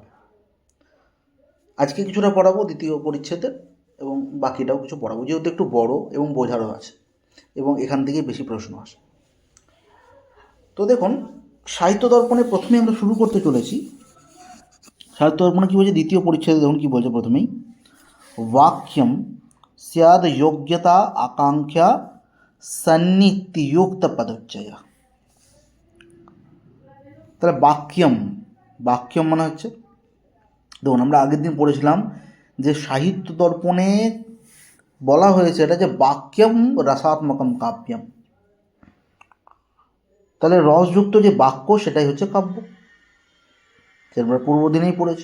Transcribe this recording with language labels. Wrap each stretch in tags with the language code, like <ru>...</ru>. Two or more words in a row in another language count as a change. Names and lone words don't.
<bn>আজকে কিছুটা পড়াবো দ্বিতীয় পরিচ্ছেদের এবং বাকিটাও কিছু পড়াবো, যেহেতু একটু বড় এবং বোঝারও আছে এবং এখান থেকেই বেশি প্রশ্ন আসে। তো দেখুন, সাহিত্য দর্পণে প্রথমে আমরা শুরু করতে চলেছি। সাহিত্য দর্পণে কী বলছে দ্বিতীয় পরিচ্ছেদে, দেখুন কী বলছে প্রথমেই,</bn> <sa>वाक्यम स्याद योग्यता आकांक्षा सन्नित्युक्त पदोच्चय।</sa> <bn>তাহলে বাক্যম, বাক্যম মানে হচ্ছে, দেখুন আমরা আগের দিন পড়েছিলাম যে সাহিত্য দর্পণে বলা হয়েছে এটা যে</bn> <sa>বাক্যম রসাত্মকম কাব্যম।</sa> <bn>তাহলে রসযুক্ত যে বাক্য সেটাই হচ্ছে কাব্য, সেটা আমরা পূর্ব দিনেই পড়েছি।</bn>